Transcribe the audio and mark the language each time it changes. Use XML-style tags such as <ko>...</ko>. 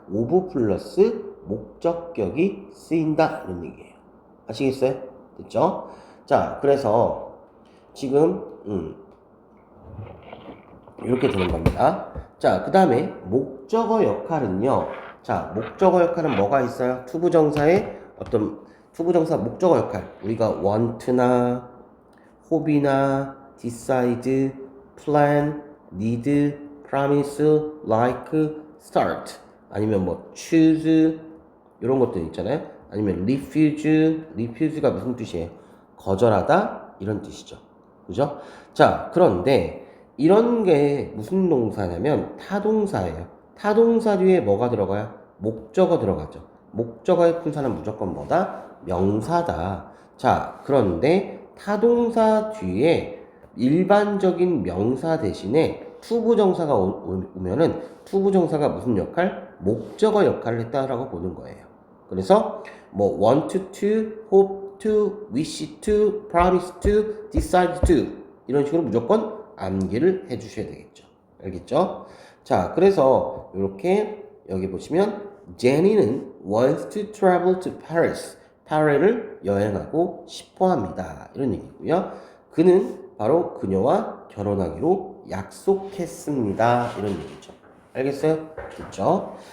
<ko>of 플러스 목적격이 쓰인다. 이런 얘기예요. 아시겠어요? 됐죠? 자, 그래서 지금 이렇게 되는 겁니다. 자, 그 다음에 목적어 역할은요. 자, 목적어 역할은 뭐가 있어요? 투부정사의 어떤 투부정사 목적어 역할. 우리가 want나 hope이나 decide, plan, need, promise, like, start 아니면 뭐 choose 이런 것들 있잖아요. 아니면 refuse가 무슨 뜻이에요? 거절하다 이런 뜻이죠. 그죠? 자, 그런데 이런 게 무슨 동사냐면 타동사예요. 타동사 뒤에 뭐가 들어가요? 목적어 들어가죠. 목적어의 품사는 무조건 뭐다? 명사다. 자, 그런데 타동사 뒤에 일반적인 명사 대신에 투부정사가 오면은 투부정사가 무슨 역할? 목적어 역할을 했다라고 보는 거예요. 그래서 뭐 want to, hope to, wish to, promise to, decide to 이런 식으로 무조건 암기를 해주셔야 되겠죠. 알겠죠? 자, 그래서 이렇게 여기 보시면 Jenny는</ko> <en>wants to travel to Paris.</en> <ko>파리를 여행하고 싶어합니다. 이런 얘기고요. 그는 바로 그녀와 결혼하기로 약속했습니다. 이런 얘기죠. 알겠어요? 됐죠?</ko>